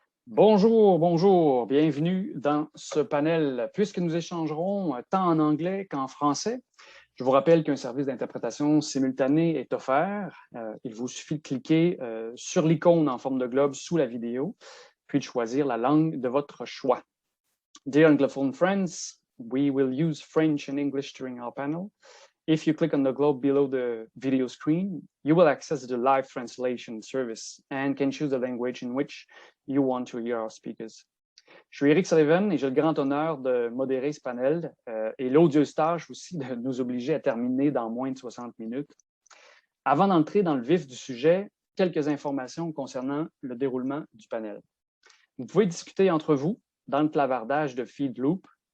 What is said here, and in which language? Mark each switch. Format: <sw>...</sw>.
<fr>Bonjour, bonjour, bienvenue dans ce panel. Puisque nous échangerons tant en anglais qu'en français, je vous rappelle qu'un service d'interprétation simultanée est offert. Il vous suffit de cliquer sur l'icône en forme de globe sous la vidéo, puis de choisir la langue de votre choix.</fr> <en>Dear Anglophone friends, we will use French and English during our panel. If you click on the globe below the video screen, you will access the live translation service and can choose the language in which you want to hear our speakers.</en> <fr>Je suis Eric Sullivan et j'ai le grand honneur de modérer ce panel et l'odieuse tâche aussi de nous obliger à terminer dans moins de 60 minutes. Avant d'entrer dans le vif du sujet, quelques informations concernant le déroulement du panel. Vous pouvez discuter entre vous dans le clavardage de Feed Loop.</fr>